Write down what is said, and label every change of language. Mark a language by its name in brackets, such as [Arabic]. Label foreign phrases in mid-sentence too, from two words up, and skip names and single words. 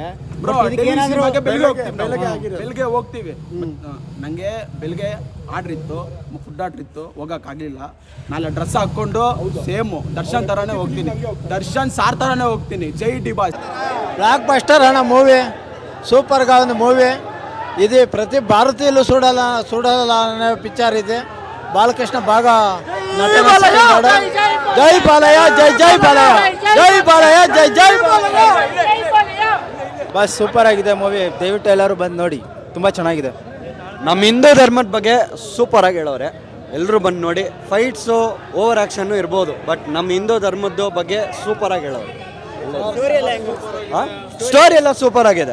[Kannada] ಬ್ರೋ. ಬೆಳಿಗ್ಗೆ ಹೋಗ್ತೀವಿ. ನಂಗೆ ಬೆಳಿಗ್ಗೆ ಆರ್ಡ್ರ್ ಇತ್ತು, ಫುಡ್ ಆರ್ಡ್ರ್ ಇತ್ತು, ಹೋಗಕ್ಕಾಗಲಿಲ್ಲ. ನಾಳೆ ಡ್ರೆಸ್ ಹಾಕ್ಕೊಂಡು ಸೇಮು ದರ್ಶನ್ ಥರನೇ ಹೋಗ್ತೀನಿ, ದರ್ಶನ್ ಸಾರ್ ಥರನೇ ಹೋಗ್ತೀನಿ. ಜೈ ಡಿ ಬಾಸ್. [English] block buster [Kannada] ಅಣ್ಣ ಮೂವಿ, [Telugu] సూపర్గా ఉంది [Kannada] ಮೂವಿ. [Telugu] ఇది ప్రతి భారతీయులు చూడాల అనే పిక్చర్ ఇది. బాలకృష్ణ బాగా నటన చేశాడు. జై బాలయ్య, జై బాలయ్య, జై బాలయ్య, జై ಬಾಲಯ್ಯ. [Kannada] ಬಸ್ ಸೂಪರ್ ಆಗಿದೆ ಮೂವಿ. ದಯವಿಟ್ಟು ಎಲ್ಲರೂ ಬಂದು ನೋಡಿ, ತುಂಬ ಚೆನ್ನಾಗಿದೆ. ನಮ್ಮ ಹಿಂದೂ ಧರ್ಮದ ಬಗ್ಗೆ ಸೂಪರ್ ಆಗಿ ಹೇಳೋರೆ. ಎಲ್ಲರೂ ಬಂದು ನೋಡಿ. ಫೈಟ್ಸು [English] over action [Kannada] ಇರ್ಬೋದು, ಬಟ್ ನಮ್ಮ ಹಿಂದೂ ಧರ್ಮದ ಬಗ್ಗೆ ಸೂಪರಾಗಿ ಹೇಳೋದು. ಸ್ಟೋರಿ ಎಲ್ಲ ಸೂಪರ್ ಆಗಿದೆ.